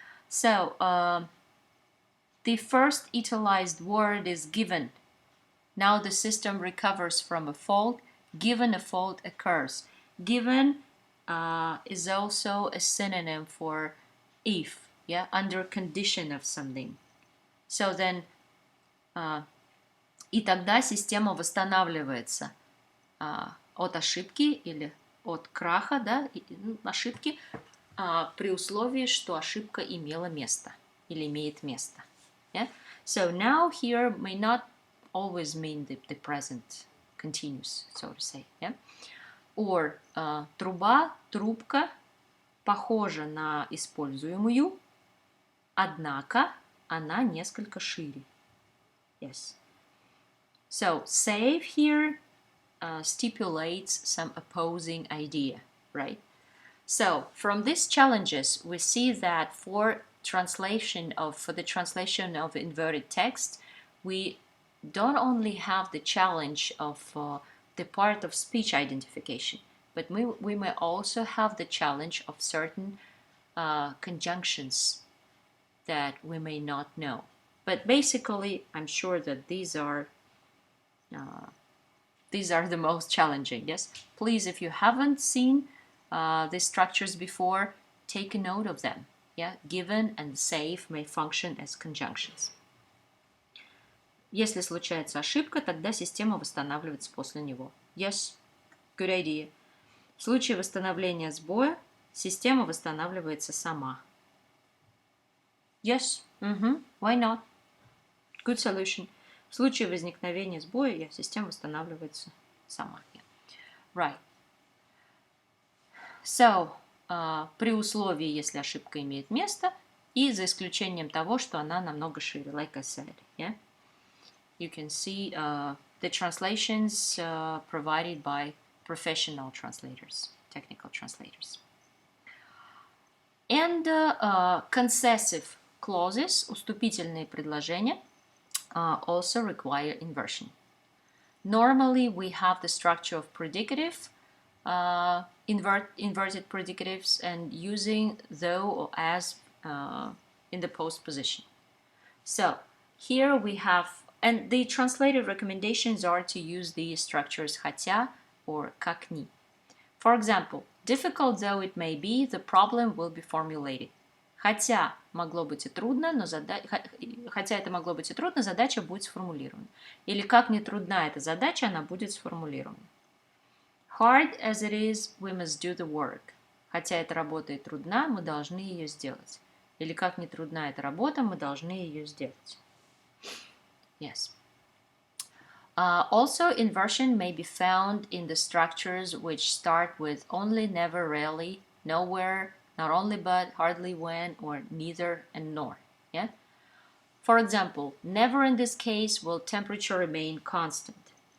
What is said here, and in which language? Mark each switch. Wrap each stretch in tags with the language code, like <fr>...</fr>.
<en>So, the first italicized word is given. Now the system recovers from a fault, given a fault occurs. Given is also a synonym for if, yeah, under condition of something. So then,</en> <ru>и тогда система восстанавливается от ошибки или от краха, да, ошибки, при условии, что ошибка имела место или имеет место.</ru> <en>Yeah? So now here may not always mean the present continuous, so to say. Yeah?</en> <ru>Or труба, трубка похожа на используемую, однако она несколько шире.</ru> <en>Yes. So save here stipulates some opposing idea, right? So from these challenges, we see that for the translation of inverted text, we don't only have the challenge of the part of speech identification, but we may also have the challenge of certain conjunctions that we may not know. But basically, I'm sure that these are the most challenging. Yes, please, if you haven't seen these structures before, take a note of them. Yeah, given and save may function as conjunctions.</en> <ru>Если случается ошибка, тогда система восстанавливается после него.</ru> <en>Yes, good idea.</en> <ru>В случае восстановления сбоя, система восстанавливается сама.</ru> <en>Yes, why not? Good solution.</en> <ru>В случае возникновения сбоя, система восстанавливается сама.</ru> <en>Yeah. Right.</en> <ru>So, при условии, если ошибка имеет место, и за исключением того, что она намного шире,</ru> <en>like I said. Yeah? You can see the translations provided by professional translators, technical translators. And concessive clauses,</en> <ru>уступительные предложения,</ru> <en>also require inversion. Normally, we have the structure of predicative, inverted predicatives, and using though or as in the post position. So here we have, and the translated recommendations are to use these structures хотя or</en> <ru>как ни.</ru> <en>For example, difficult though it may be, the problem will be formulated.</en> <ru>Хотя могло быть и трудно, но хотя это могло быть и трудно, задача будет сформулирована. Или как ни трудна эта задача, она будет сформулирована.</ru> <en>Hard as it is, we must do the work.</en> <ru>Хотя эта работа и трудна, мы должны ее сделать. Или как ни трудна эта работа, мы должны ее сделать.</ru> <en>Yes. Also, inversion may be found in the structures which start with only, never, rarely, nowhere, not only but, hardly when, or neither and nor. Yeah? For example, never in this case will temperature remain constant.</en>